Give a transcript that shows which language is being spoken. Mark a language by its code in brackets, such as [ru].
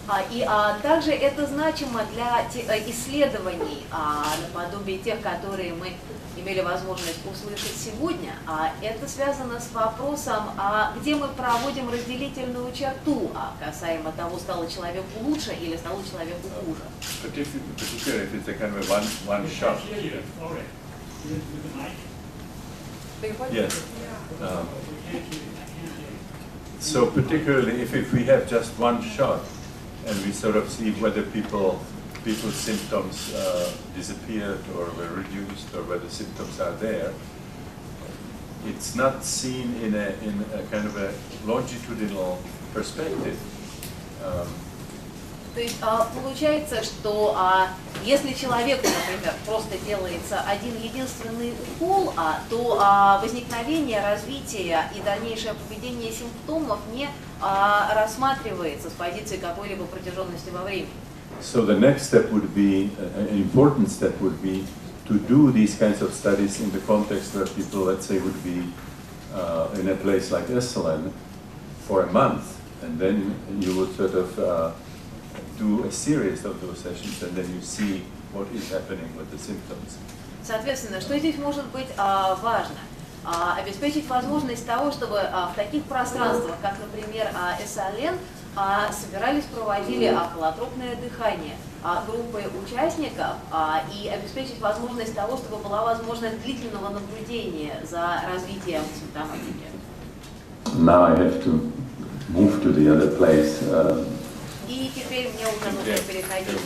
[ru] И также это значимо для исследований, наподобие тех, которые мы имели возможность услышать сегодня. Это связано с вопросом, где мы проводим разделительную черту, касаемо того, стало человеку лучше или стало человеку хуже. [en] Particularly if it's a kind of one shot. Yes. So particularly if we have just one shot, and we sort of see whether people's symptoms disappeared or were reduced, or whether symptoms are there. It's not seen in a kind of a longitudinal perspective. [ru] То есть получается, что если человеку, например, просто делается один единственный укол, то возникновение, развитие и дальнейшее поведение симптомов не рассматривается с позиции какой-либо протяженности во времени. [en] So the next step would be, an important step would be to do these kinds of studies in the context where people, let's say, would be in a place like Esselen for a month, and then you would sort of do a series of those sessions, and then you see what is happening with the symptoms. [ru] Соответственно, что здесь может быть важно? Обеспечить возможность того, чтобы в таких пространствах, как, например, Esselen, собирались, проводили холотропное дыхание группы участников и обеспечить возможность того, чтобы была возможность длительного наблюдения за развитием симптоматики. [en] Now I have to move to the other place. [ru] И теперь мне уже нужно переходить.